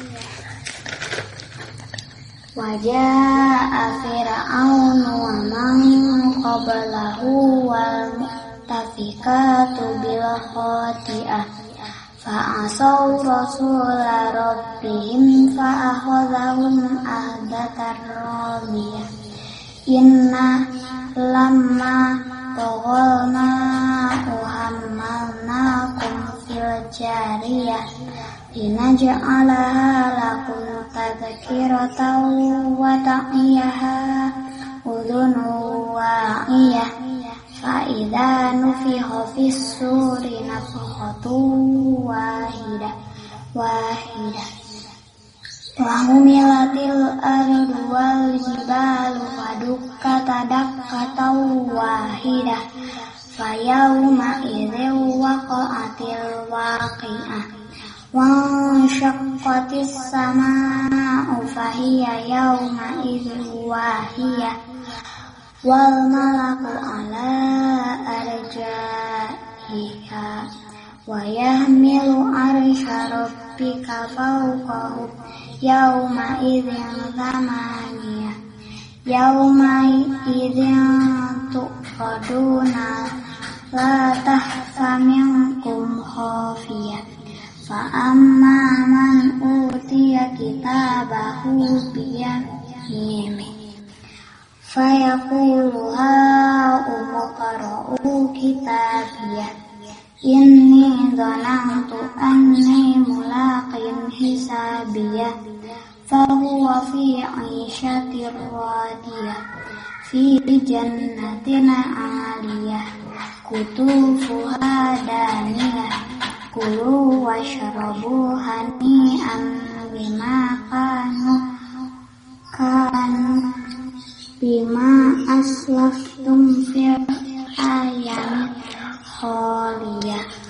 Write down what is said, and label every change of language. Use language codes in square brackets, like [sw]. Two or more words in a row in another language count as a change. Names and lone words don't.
[ar] وجاء فرعون ومن قبله والمؤتفكات بالخاطئة فعصوا رسول ربهم فأخذهم أخذة رابية. إنا لما طغى الماء حملناكم في الجارية لنجعلها لكم تذكرة وتعيها أذن واعية. فإذا نفخ في الصور نفخة واحدة و وحملت الأرض والجبال فدكتا دكة واحدة فيومئذ وقعت الواقعة وانشقت السماء فهي يومئذ واهية والملك على أرجائها ويحمل عرش ربك فوقهم يومئذ ثمانية يومئذ تعرضون لا تخفى منكم خافية فأما من أوتي كتابه بيمينه فيقول هاؤم اقرءوا كتابيه إني ظننت أني ملاق حسابيه فهو في عيشة راضية في جنة عالية قطوفها دانية كلوا واشربوا هنيئا بما بما أسلفتم في الأيام الخالية.